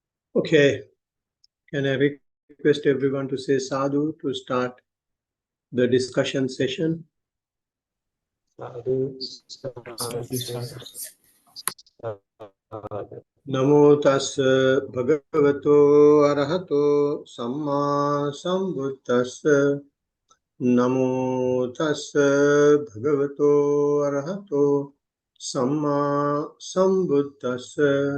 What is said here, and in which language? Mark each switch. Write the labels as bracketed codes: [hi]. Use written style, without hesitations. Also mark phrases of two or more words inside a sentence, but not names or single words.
[en] Okay, can I request everyone to say sadhu to start the discussion session? Sadhu, [pi] Namo tassa bhagavato arahato samma sambuddhassa. Namo tassa bhagavato arahato samma sambuddhassa.